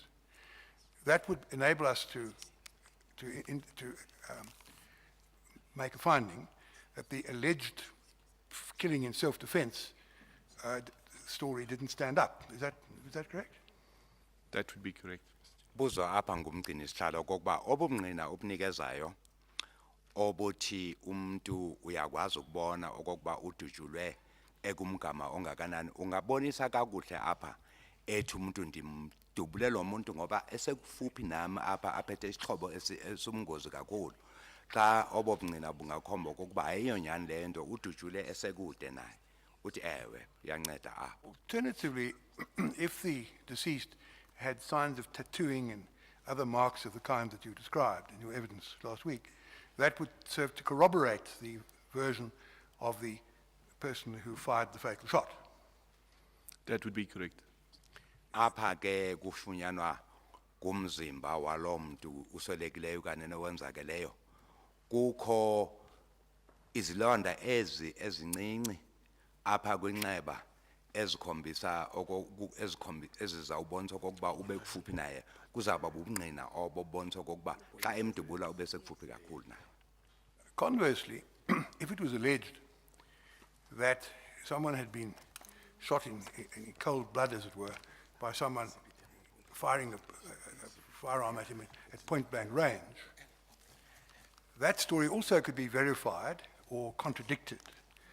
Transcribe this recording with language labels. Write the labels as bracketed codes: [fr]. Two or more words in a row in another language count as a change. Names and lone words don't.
[en] That would enable us to make a finding that the alleged killing in self-defense story didn't stand up. Is that correct? That would be correct. [xh] Buzo apha ngumgcini sihlalo kokuba obumngqina obunikezayo obuthi umuntu uyakwazi ukubona okokuba udutshulwe ekumgama ongakanani ungabonisa kakuhle apha ethi umuntu ndimdubule lo muntu ngoba esekufuphi nami apha aphethe isixhobo esumngozi kakhulu xa obobungqina bungakhomba kokuba ayiyo nyani le nto udutshule esekude naye uthi ewe iyanceda apho. [en] Alternatively, if the deceased had signs of tattooing and other marks of the kind that you described in your evidence last week, that would serve to corroborate the version of the person who fired the fatal shot. That would be correct. [xh] Apha ke kufunyanwa kumzimba walo muntu uswelekileyo kanye nowenzakeleyo kukho izilonda ezincinci apha kwinxeba ezikhombisa ezizawubonisa okokuba ube kufuphi naye kuzaba bubungqina obobonisa okokuba xa emdubula ube sekufuphi kakhulu naye. [en] Conversely, if it was alleged that someone had been shot in cold blood, as it were, by someone firing a firearm at him at point-blank range, that story also could be verified or contradicted